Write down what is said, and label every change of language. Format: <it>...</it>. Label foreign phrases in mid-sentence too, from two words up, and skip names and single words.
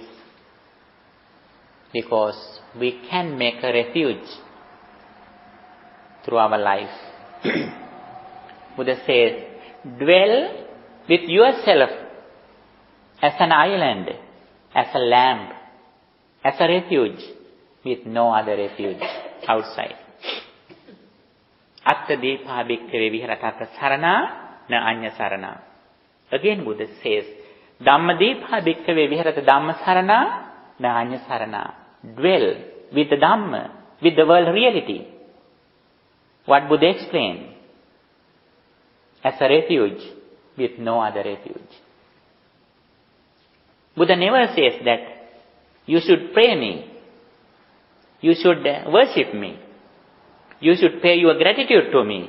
<en>Because we can make a refuge through our life. Buddha says, dwell with yourself as an island, as a lamp, as a refuge, with no other refuge outside.</en> <pi>Atta deepa bhikkhave viharata sarana na anya sarana.</pi> <en>Again Buddha says,</en> <pi>Dhammadipa bhikkhave viharata dhamma sarana na anya sarana.</pi> <en>Dwell with the Dhamma, with the world reality. What Buddha explained? As a refuge with no other refuge. Buddha never says that you should pray me, you should worship me, you should pay your gratitude to me.</en>